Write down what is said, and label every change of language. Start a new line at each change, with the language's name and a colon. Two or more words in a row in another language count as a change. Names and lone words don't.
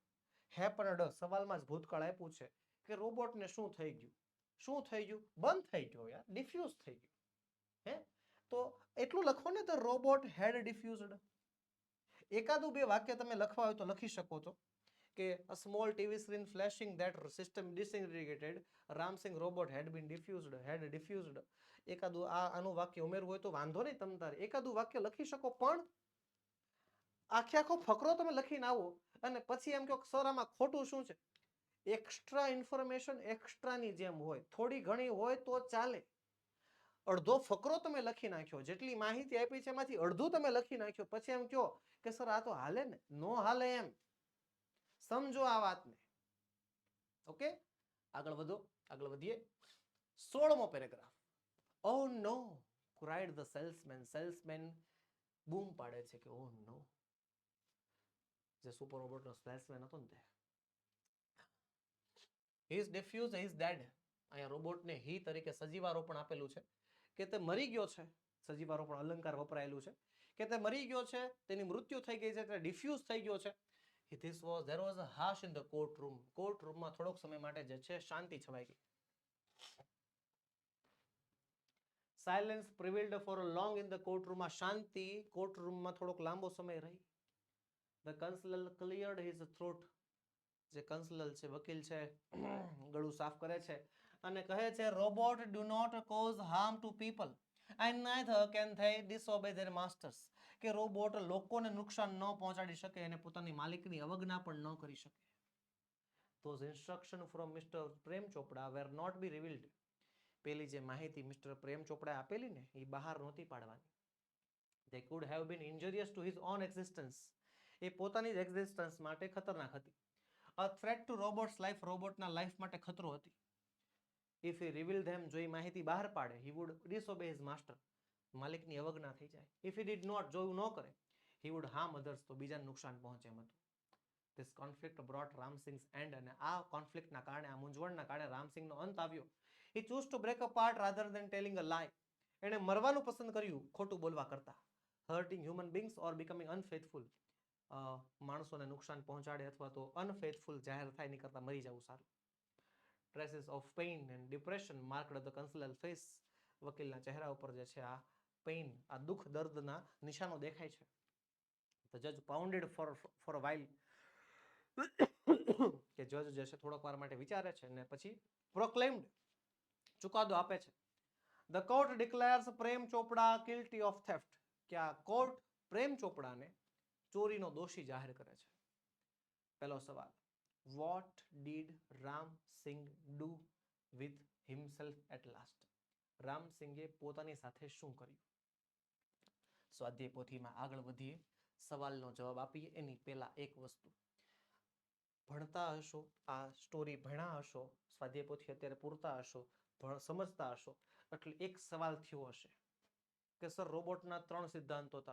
Gujarati: હેપન્ડ, સવાલમાં જ ભૂતકાળ આપ્યું છે કે રોબોટને શું થઈ ગયું? શું થઈ ગયું? બંધ થઈ ગયો યાર, ડિફ્યુઝ થઈ ગયું. હે, તો એટલું લખો ને,
English: the robot had diffused.
Gujarati: એકાદું બે વાક્ય તમે લખવા હોય તો લખી શકો છો કે
English: a small TV screen flashing that system disintegrated, Ramsing robot had been diffused.
Gujarati: એકાદું આનું વાક્ય ઉમેરવું હોય તો વાંધો નહીં, તમ તારે એકાદું વાક્ય લખી શકો, પણ આખો ફકરો તમે લખીને આવો અને પછી એમ કહો સર આમાં ખોટું શું છે?
English: extra information
Gujarati: એક્સ્ટ્રાની જેમ હોય, થોડી ઘણી હોય તો ચાલે. અડધો ફકરો તમે લખી નાખ્યો, જેટલી માહિતી આપી છે એમાંથી અડધું તમે લખી નાખ્યો, પછી એમ કહો કે સર આ તો હાલે ને? નો હાલે એમ. સમજો આ વાતને. ઓકે, આગળ વધો, આગળ વધીએ. 16મો પેરેગ્રાફ.
English: Oh no, cried the salesman.
Gujarati: સેલ્સમેન બૂમ પાડે છે કે
English: oh no.
Gujarati: જે સુપર રોબોટનો સેલ્સમેન હતો ને તે,
English: he is diffused, he is dead.
Gujarati: અહીંયા રોબોટને હી તરીકે સજીવારોપણ આપેલું છે કે તે મરી ગયો છે. સજીવારોપણ અલંકાર વપરાયેલું છે કે તે મરી ગયો છે, તેની મૃત્યુ થઈ ગઈ છે, તે ડિફ્યુઝ થઈ ગયો છે.
English: There was a hush in the courtroom.
Gujarati: કોર્ટરૂમમાં થોડોક સમય માટે જે છે શાંતિ છવાઈ ગઈ.
English: Silence prevailed for a long in the courtroom.
Gujarati: શાંતિ કોર્ટરૂમમાં થોડોક લાંબો સમય રહી.
English: The consul cleared his throat.
Gujarati: જે કન્સલર છે, વકીલ છે, ગળું સાફ કરે છે અને કહે છે, રોબોટ
English: do not cause harm to people and neither can they disobey their masters.
Gujarati: કે રોબોટ લોકોને નુકસાન ન પહોંચાડી શકે અને પોતાની માલિકની અવગણના પણ ન કરી શકે.
English: Those instructions from Mr. પ્રેમ ચોપડા were not be revealed.
Gujarati: પેલી જે માહિતી મિસ્ટર પ્રેમ ચોપડા આપેલી ને એ બહાર નહોતી પાડવાની.
English: They could have been injurious to his own existence.
Gujarati: એ પોતાની જ એક્ઝિસ્ટન્સ માટે ખતરનાક હતી.
English: A threat to robots life,
Gujarati: રોબોટના લાઈફ માટે ખતરો હતી.
English: If he revealed them,
Gujarati: જો એ માહિતી બહાર પાડે,
English: he would disobey his master.
Gujarati: માલિકની અવગણના થઈ જાય.
English: If he did not,
Gujarati: જો એવું ન કરે,
English: he would harm others,
Gujarati: તો બીજાને નુકસાન પહોંચે એમ હતું.
English: This conflict brought Ram Singh's end,
Gujarati: અને આ કોન્ફ્લિક્ટના કારણે, આ મૂંઝવણના કારણે રામસિંહનો અંત આવ્યો.
English: He chose to break apart rather than telling a lie.
Gujarati: એણે મરવાનું પસંદ કર્યું ખોટું બોલવા કરતા.
English: Hurting human beings or becoming unfaithful.
Gujarati: માણસોને નુકસાન પહોંચાડે અથવા તો અનફેથફુલ જાહેર થાય ની કરતા મરી જવું સારું.
English: Traces of pain and depression marked the consular face.
Gujarati: વકીલના ચહેરા ઉપર જે છે આ પેઇન, આ દુઃખ દર્દના નિશાનો દેખાય છે.
English: The judge pounded for a while.
Gujarati: કે જજ જે છે થોડોક વાર માટે વિચારે છે અને પછી proclaimed, ચુકાદો આપે છે.
English: The court declares પ્રેમ ચોપડા guilty of theft.
Gujarati: કે આ કોર્ટ પ્રેમ ચોપડાને ચોરીનો દોષી જાહેર કરે છે. પહેલો સવાલ,
English: what did Ram Singh do with himself at last?
Gujarati: રામ સિંઘે પોતાની સાથે શું કર્યું? સ્વાધ્યાય પોથીમાં આગળ વધીએ, સવાલનો જવાબ આપીએ એની પહેલા એક વસ્તુ, ભણતા હશો, આ સ્ટોરી ભણ્યા હશો, સ્વાધ્યાય પોથી અત્યારે પૂરતા હશો, સમજતા હશો, એટલે એક સવાલ થયો હશે કે સર રોબોટના 3 સિદ્ધાંતો હતા.